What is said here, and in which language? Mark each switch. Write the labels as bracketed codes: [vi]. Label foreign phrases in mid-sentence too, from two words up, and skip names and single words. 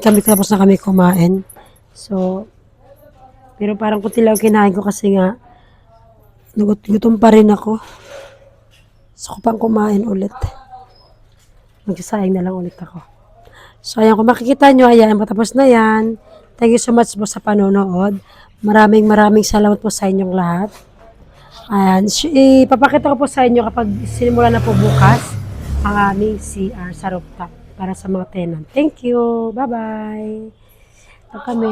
[tl] Tapos na kami kumain. So, pero parang kunti lang kinain ko kasi nga gutom pa rin ako. So, ko pang kumain ulit. Magsasaing na lang ulit ako. So, ayan, kung makikita nyo, ayan, patapos na yan. [en] Thank you so much [tl] po sa panonood. Maraming salamat po sa inyong lahat. Ayan, ipapakita ko po sa inyo kapag sinimula na po bukas ang aming CR sa rooftop para sa mga tenant. [en] Thank you. Bye-bye. [tl] Ito kami.